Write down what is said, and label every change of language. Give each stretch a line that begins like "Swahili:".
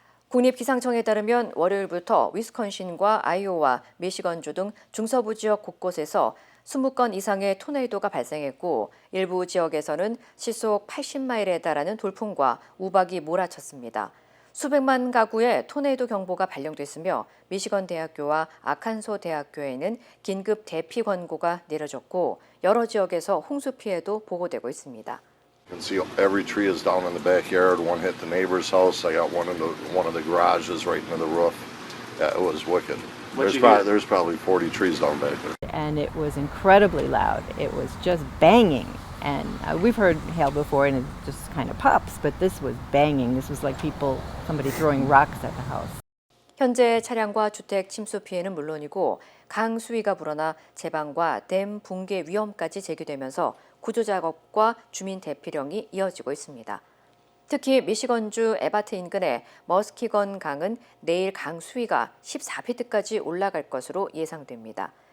Korean: 국립기상청에 따르면 월요일부터 위스콘신과 아이오와 미시건주 등 중서부 지역 곳곳에서 20건 이상의 토네이도가 발생했고 일부 지역에서는 시속 80마일에 달하는 돌풍과 우박이 몰아쳤습니다. 수백만 가구에 토네이도 경보가 발령됐으며 미시건 대학교와 아칸소 대학교에는 긴급 대피 권고가 내려졌고 여러 지역에서 홍수 피해도 보고되고 있습니다.
English: You can see every tree is down in the backyard. One hit the neighbor's house. I got one of the garages right into the roof. Yeah, it was wicked. There's probably 40 trees down back there. And it was incredibly loud. It was just banging. And we've heard hail before and it just kind of pops, but this was banging. This was like somebody throwing rocks at the house.
Korean: 현재 차량과 주택 침수 피해는 물론이고 강수위가 불어나 제방과 댐 붕괴 위험까지 제기되면서 구조 작업과 주민 대피령이 이어지고 있습니다. 특히 미시건주 에바트 인근의 머스키건 강은 내일 강 수위가 14피트까지 올라갈 것으로 예상됩니다.